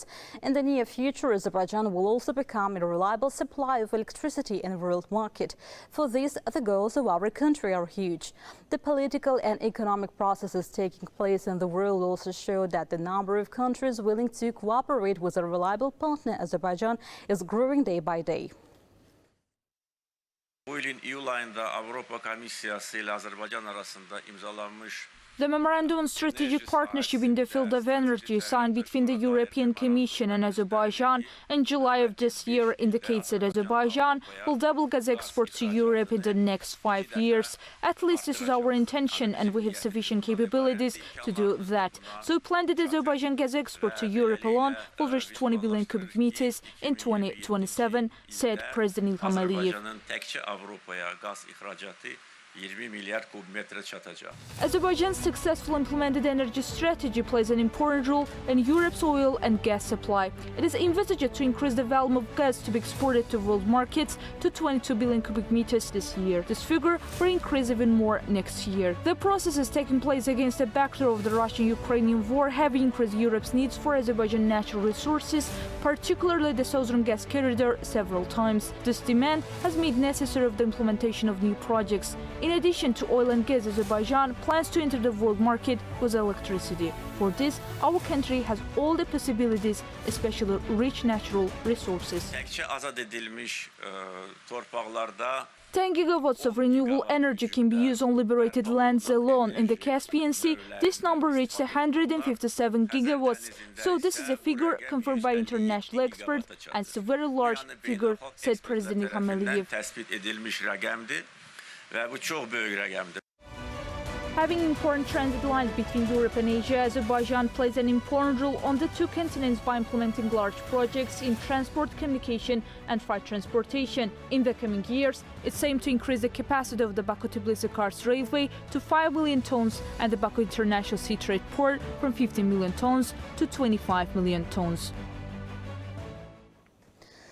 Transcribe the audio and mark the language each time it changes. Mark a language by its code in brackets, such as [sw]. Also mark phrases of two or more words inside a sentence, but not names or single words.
[en] In the near future, Azerbaijan will also become a reliable supply of electricity in the world market. For this, the goals of our country are huge. The political and economic processes taking place in the world also show that the number of countries willing to cooperate with a reliable partner, Azerbaijan, is growing day by day. [az] Bu ilin iyul ayında Avropa Komisyası ile Azerbaycan arasında imzalanmış [en] The Memorandum on Strategic Partnership in the field of energy signed between the European Commission and Azerbaijan in July of this year indicates that Azerbaijan will double gas export to Europe in the next 5 years. At least this is our intention, and we have sufficient capabilities to do that. So we plan that Azerbaijan gas export to Europe alone will reach 20 billion cubic meters in 2027, said President İlham Aliyev. [az] Azərbaycanın təkcə Avropaya qaz ixracatı 20 milyar kubmetre çatacaq. [en] Azerbaijan's successful implemented energy strategy plays an important role in Europe's oil and gas supply. It is envisaged to increase the volume of gas to be exported to world markets to 22 billion cubic meters this year. This figure will increase even more next year. The process is taking place against the backdrop of the Russian-Ukrainian war, having increased Europe's needs for Azerbaijan natural resources, particularly the southern gas corridor, several times. This demand has made necessary the implementation of new projects. In addition to oil and gas, Azerbaijan plans to enter the world market with electricity. For this, our country has all the possibilities, especially rich natural resources. [az] Təkcə azad edilmiş torpaqlarda [en] 10 gigawatts of renewable energy can be used on liberated lands alone. In the Caspian Sea, this number reached 157 gigawatts. So this is a figure confirmed by international experts, and it's a very large figure, said President İlham Aliyev. [az] Təsbit edilmiş rəqəmdir və bu çox böyük rəqəmdir. [en] Having important transit lines between Europe and Asia, Azerbaijan plays an important role on the two continents by implementing large projects in transport, communication and freight transportation. In the coming years, it's aimed to increase the capacity of the Baku-Tbilisi-Kars railway to 5 million tons and the Baku International Sea Trade Port from 15 million tons to 25 million tons.